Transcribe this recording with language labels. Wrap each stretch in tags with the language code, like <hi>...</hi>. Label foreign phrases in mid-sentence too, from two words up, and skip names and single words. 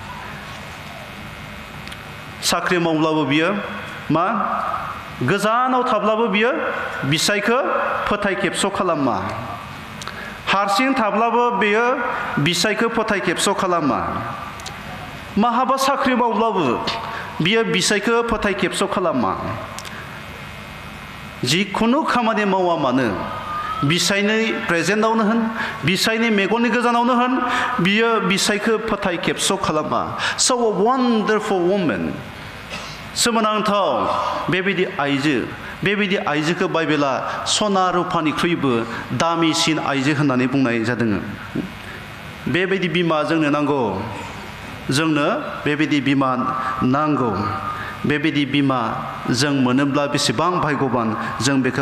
<brx>साख्रि मावब्लाबो बियो मा गोजानाव थाब्लाबो बियो बिसायखौ फोथाय खेबस' खालामा हारसिं थाब्लाबो बियो बिसायखौ फोथाय खेबस' खालामा माहाबा साख्रि मावब्लाबो बियो बिसायखौ फोथाय खेबस' खालामा जिखुनु खामानि मावा मानो बिसायनि प्रेजेन्टआवनो होन बिसायनि मेगननि गोजानावनो होन बियो बिसायखौ फोथाय खेबस' खालामा स'</brx> <en>a wonderful woman</en> <brx>सोमोनांथाव बेबायदि आइजोखौ बाइबेला सना रुफानिख्रुइबो दामिसिन आइजो होननानै बुंनाय जादों बेबायदि बिमा जोंनो नांगौ जोंनो बेबायदि बिमा नांगौ बेबायदि बिमा जों मोनोब्ला बेसेबां भाग्यबान जों बेखौ</brx>